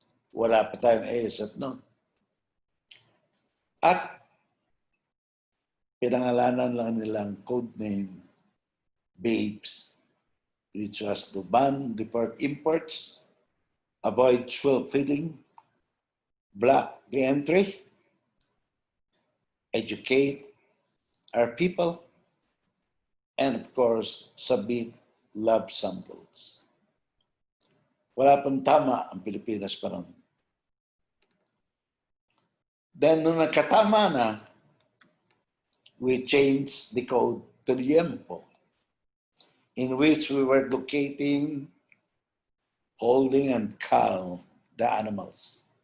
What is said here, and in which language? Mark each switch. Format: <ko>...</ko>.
<tl>Wala pa tayong ASF noon. At pinangalanan lang nilang</tl> <en>code name BAPES, which was to ban deport imports, avoid swell feeding, block the entry, educate our people, and of course, submit lab samples.</en> <tl>Wala pang tama ang Pilipinas pa noon.</tl> <en>Then,</en> <tl>nung nagkatama na,</tl> <en>we changed the code to Liempo, in which we were locating, holding, and cull the animals.</en>